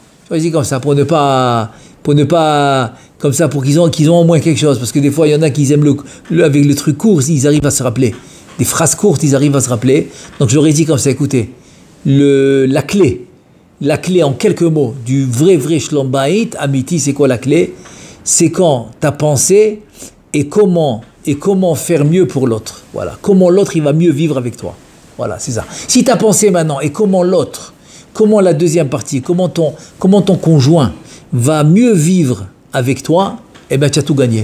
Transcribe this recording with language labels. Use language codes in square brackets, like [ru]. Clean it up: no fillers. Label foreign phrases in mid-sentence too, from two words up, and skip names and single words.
[fr] Pour ne pas comme ça, pour qu'ils ont au moins quelque chose. Parce que des fois, il y en a qui aiment avec le truc court, ils arrivent à se rappeler. Des phrases courtes, ils arrivent à se rappeler. Donc je leur ai dit comme ça, écoutez, la clé en quelques mots du vrai [he] שלום בית, אמיתי, [fr] c'est quoi la clé? C'est quand ta pensée et comment faire mieux pour l'autre. Voilà. Comment l'autre, il va mieux vivre avec toi. Voilà, c'est ça. Si ta pensée maintenant et comment la deuxième partie, comment ton conjoint va mieux vivre avec toi, eh bien, tu as tout gagné.